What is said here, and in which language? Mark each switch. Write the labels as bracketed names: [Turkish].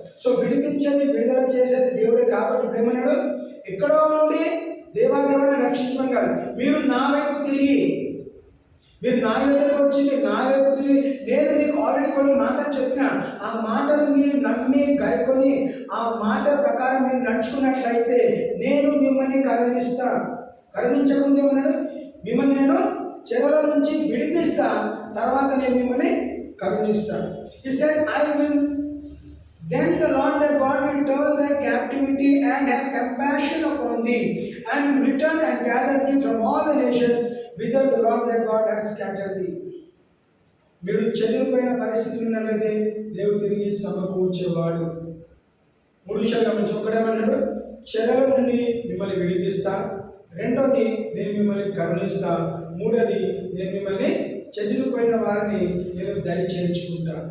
[Telugu] So విడిపించేది, విడుదల చేసేది దేవుడే. కాబట్టి ఇప్పుడు ఏమన్నాడు? ఎక్కడో నుండి దేవాదేవాన్ని రక్షించమని కాదు, మీరు నా వైపు తిరిగి, మీరు నా యొద్దకు వచ్చి మీరు నా వైపు తిరిగి, నేను మీకు ఆల్రెడీ కొన్ని మాటలు చెప్పిన, ఆ మాటలు మీరు నమ్మి గాయకొని ఆ మాట ప్రకారం మీరు నడుచుకున్నట్లయితే నేను మిమ్మల్ని కరుణిస్తా. కరుణించకుండా ఏమన్నాడు? మిమ్మల్ని నేను చెరల నుంచి విడిపిస్తా, తర్వాత నేను మిమ్మల్ని కరుణిస్తాను. [English] He said, I will, then the Lord thy God will turn thy captivity and have compassion upon thee, and return and gather thee from all the nations whither the Lord thy God hath scattered thee. [Telugu] మీరు చెదిరిపోయిన పరిస్థితులు ఉన్నట్లయితే దేవుడు తిరిగి సమకూర్చేవాడు. 3 విషయాలు గమనించి, ఒకటేమన్నాడు? చెరల నుండి మిమ్మల్ని విడిపిస్తా, రెండోది నేను మిమ్మల్ని కరుణిస్తా, మూడోది నేను మిమ్మల్ని చెదిరిపోయిన వారిని నేను దయ చేర్చుకుంటా.